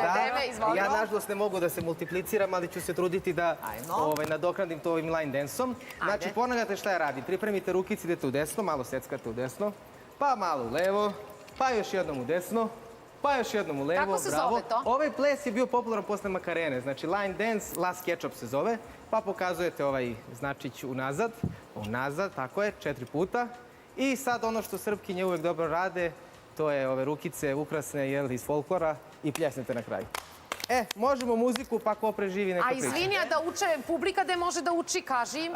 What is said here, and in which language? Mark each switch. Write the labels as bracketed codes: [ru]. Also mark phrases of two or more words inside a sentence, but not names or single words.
[sr] Ja, nažalost, ne mogu da se multipliciram, ali ću se truditi da nadoknadim to ovim [en] line dance- [sr] om. Znači, ponavljate šta ja radim. Pripremite rukice, idete u desno, malo seckate u desno, pa malo u levo, pa još jednom u desno, pa još jednom u levo, bravo. Kako se zove to? Ovaj ples je bio popularan posle Makarene, znači [en] line dance, [sr] last ketchup se zove, pa pokazujete ovaj značić unazad, tako je, 4 puta. I sad ono što Srpkinje uvek dobro rade, to je ove rukice ukrasne iz folklora i pljesnete na kraju. Možemo muziku, pa ko preživi neka priča. A izvini, a da uče publika gde može da uči, kaži im.